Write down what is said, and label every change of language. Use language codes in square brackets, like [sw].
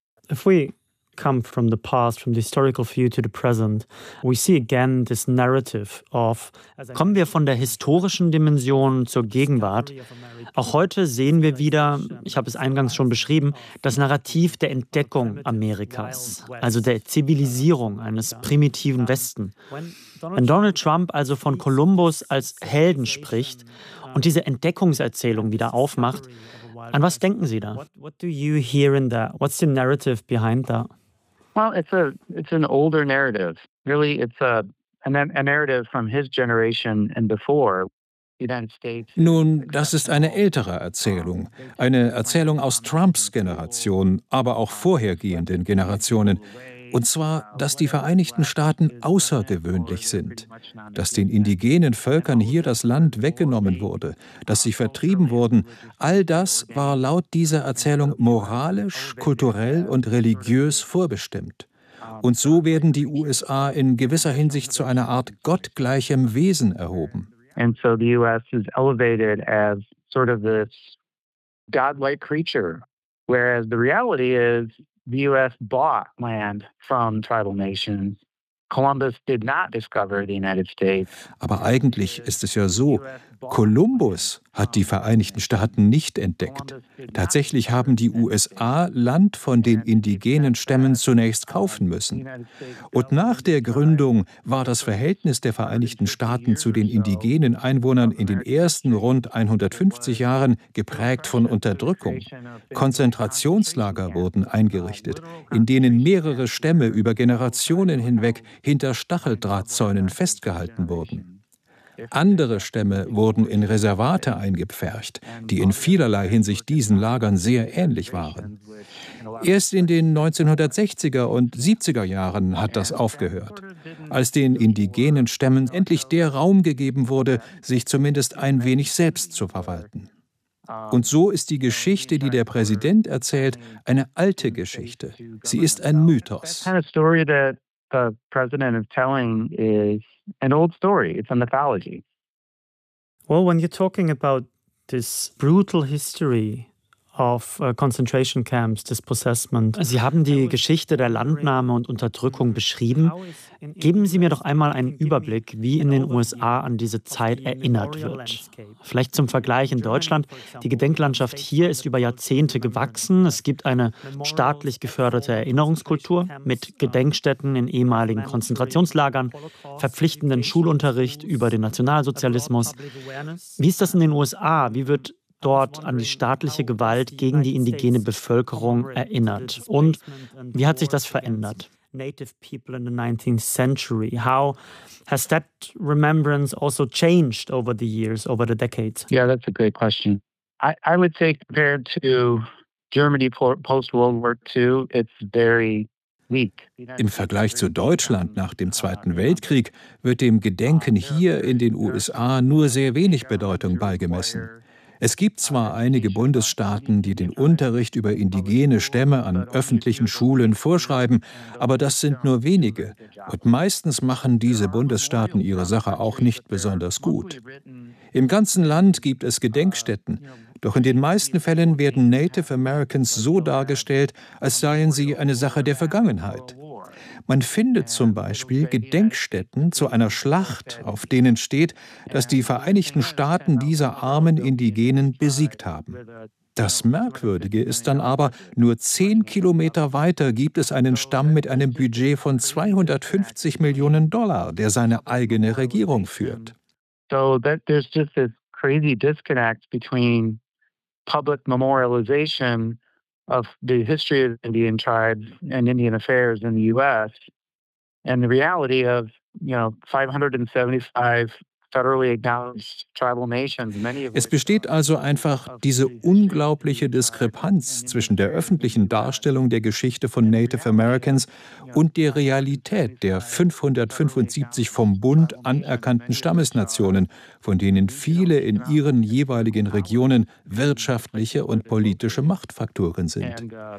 [en] If we come from the past, from the historical view to the present, we see again this narrative of. [de] Kommen wir von der historischen Dimension zur Gegenwart. Auch heute sehen wir wieder, ich habe es eingangs schon beschrieben, das Narrativ der Entdeckung Amerikas, also der Zivilisierung eines primitiven Westen. Wenn Donald Trump also von Kolumbus als Helden spricht und diese Entdeckungserzählung wieder aufmacht, an was denken Sie da? [en] What do you hear in that? What's the narrative behind that? Well, it's an older narrative. Really, it's a narrative from his generation and before. [de] Nun, das ist eine ältere Erzählung. Eine Erzählung aus Trumps Generation, aber auch vorhergehenden Generationen. Und zwar, dass die Vereinigten Staaten außergewöhnlich sind, dass den indigenen Völkern hier das Land weggenommen wurde, dass sie vertrieben wurden. All das war laut dieser Erzählung moralisch, kulturell und religiös vorbestimmt. Und so werden die USA in gewisser Hinsicht zu einer Art gottgleichem Wesen erhoben. [en] And so the US is elevated as sort of this godlike creature, whereas the reality is the US bought land from tribal nations. Columbus did not discover the United States. [de] Aber eigentlich ist es ja so, Kolumbus hat die Vereinigten Staaten nicht entdeckt. Tatsächlich haben die USA Land von den indigenen Stämmen zunächst kaufen müssen. Und nach der Gründung war das Verhältnis der Vereinigten Staaten zu den indigenen Einwohnern in den ersten rund 150 Jahren geprägt von Unterdrückung. Konzentrationslager wurden eingerichtet, in denen mehrere Stämme über Generationen hinweg hinter Stacheldrahtzäunen festgehalten wurden. Andere Stämme wurden in Reservate eingepfercht, die in vielerlei Hinsicht diesen Lagern sehr ähnlich waren. Erst in den 1960er und 70er Jahren hat das aufgehört, als den indigenen Stämmen endlich der Raum gegeben wurde, sich zumindest ein wenig selbst zu verwalten. Und so ist die Geschichte, die der Präsident erzählt, eine alte Geschichte. Sie ist ein Mythos. [en] The president is telling is an old story. It's a mythology. Well, when you're talking about this brutal history of concentration camps, dispossessment. [de] Sie haben die Geschichte der Landnahme und Unterdrückung beschrieben. Geben Sie mir doch einmal einen Überblick, wie in den USA an diese Zeit erinnert wird. Vielleicht zum Vergleich in Deutschland. Die Gedenklandschaft hier ist über Jahrzehnte gewachsen. Es gibt eine staatlich geförderte Erinnerungskultur mit Gedenkstätten in ehemaligen Konzentrationslagern, verpflichtenden Schulunterricht über den Nationalsozialismus. Wie ist das in den USA? Wie wird dort an die staatliche Gewalt gegen die indigene Bevölkerung erinnert? Und wie hat sich das verändert? [en] Native people in the 19th century. How has that remembrance also changed over the years, over the decades? Yeah, that's a great question. I would say compared to Germany post-World War II, it's very weak. [de] Im Vergleich zu Deutschland nach dem Zweiten Weltkrieg wird dem Gedenken hier in den USA nur sehr wenig Bedeutung beigemessen. Es gibt zwar einige Bundesstaaten, die den Unterricht über indigene Stämme an öffentlichen Schulen vorschreiben, aber das sind nur wenige. Und meistens machen diese Bundesstaaten ihre Sache auch nicht besonders gut. Im ganzen Land gibt es Gedenkstätten, doch in den meisten Fällen werden Native Americans so dargestellt, als seien sie eine Sache der Vergangenheit. Man findet zum Beispiel Gedenkstätten zu einer Schlacht, auf denen steht, dass die Vereinigten Staaten diese armen Indigenen besiegt haben. Das Merkwürdige ist dann aber, nur 10 Kilometer weiter gibt es einen Stamm mit einem Budget von $250 Millionen, der seine eigene Regierung führt. [en] So that there's just this crazy disconnect between public memorialization of the history of Indian tribes and Indian affairs in the U.S. and the reality of, you know, 575 federally acknowledged tribal nations. [de] Es besteht also einfach diese unglaubliche Diskrepanz zwischen der öffentlichen Darstellung der Geschichte von Native Americans und der Realität der 575 vom Bund anerkannten Stammesnationen, von denen viele in ihren jeweiligen Regionen wirtschaftliche und politische Machtfaktoren sind.